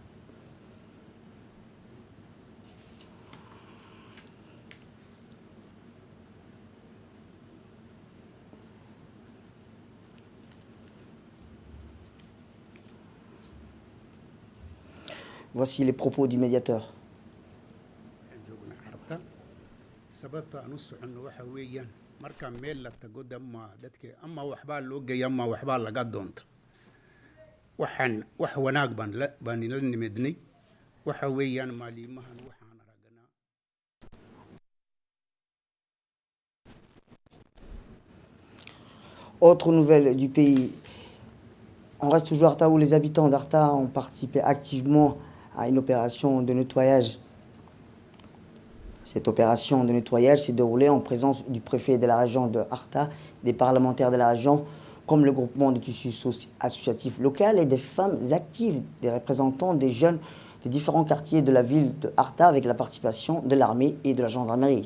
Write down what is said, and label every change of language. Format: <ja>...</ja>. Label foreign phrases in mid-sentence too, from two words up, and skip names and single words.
<fr>Voici les propos du médiateur.</fr> <so>sababta aan u soconno waxa weeyaan marka meel la tago dama dadka ama waxbaa loo geeya ama waxbaa laga doonta wax wanaag baan ila nimidnay waxa weeyaan maalimahan waxaan aragnaa.</so> <fr>Autre nouvelle du pays, on reste toujours à Arta où les habitants d'Arta ont participé activement à une opération de nettoyage. Cette opération de nettoyage s'est déroulée en présence du préfet de la région de Arta, des parlementaires de la région, comme le groupement de tissus associatifs local et des femmes actives, des représentants des jeunes des différents quartiers de la ville de Arta avec la participation de l'armée et de la gendarmerie.</fr>